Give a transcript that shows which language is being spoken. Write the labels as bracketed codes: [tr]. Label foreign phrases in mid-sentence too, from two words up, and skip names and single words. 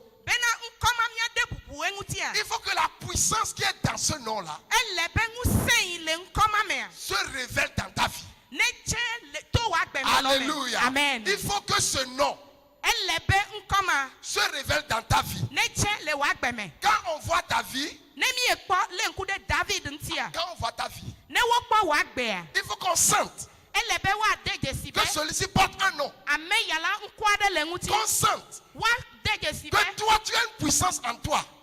[ee] Bena ŋkɔma mia de bubu eŋutia. [fr] il faut que la puissance qui est dans ce nom-là [ee] Ele be ŋusẽ yi le ŋkɔma mea. [fr] se révèle dans ta vie. [ee] Ne tse le to wa gbɛmɛ lɔ me. [fr] Alléluia. Amen. Il faut que ce nom [ee] Ele be ŋkɔma [fr] se révèle dans ta vie, quand on voit ta vie, quand on voit ta vie, il faut qu'on sente que celui-ci porte un nom. Qu'on sente que toi, tu as une puissance en toi.